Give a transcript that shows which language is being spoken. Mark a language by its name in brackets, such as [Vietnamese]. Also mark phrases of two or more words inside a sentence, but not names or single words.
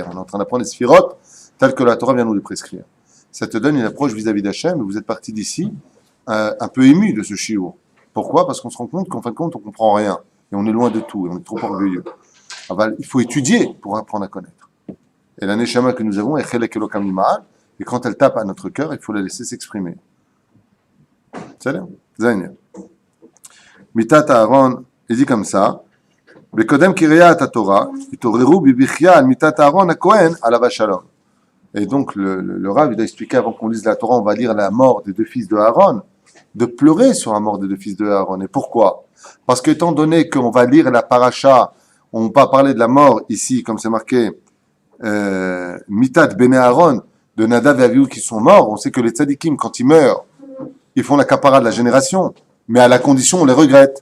[French] On est en train d'apprendre les sphirotes telles que la Torah vient nous les prescrire. Ça te donne une approche vis-à-vis d'Hachem, et vous êtes parti d'ici un peu ému de ce shiur. Pourquoi? Parce qu'on se rend compte qu'en fin de compte, on ne comprend rien. Et on est loin de tout, et on est trop orgueilleux. Il faut étudier pour apprendre à connaître. Et la neshama que nous avons est [Hebrew] חלק אלוה ממעל, [French] et quand elle tape à notre cœur, il faut la laisser s'exprimer. C'est bien. Zayn. [Hebrew] מיתת אהרן, [French] il dit comme ça. [Hebrew] בקודם קריאת תורה, יתעוררו בבכיה על מיתת אהרן הכהן עליו השלום. [French] Et donc le Rav, il a expliqué avant qu'on lise la Torah, on va lire la mort des deux fils de Aaron, de pleurer sur la mort des deux fils de Aaron. Et pourquoi? Parce qu'étant donné qu'on va lire la paracha, on va pas parler de la mort ici, comme c'est marqué, [Hebrew] מיתת בני אהרן, [French] de Nadav et Avihu qui sont morts, on sait que les tzadikim, quand ils meurent, ils font la kapara de la génération, mais à la condition, on les regrette.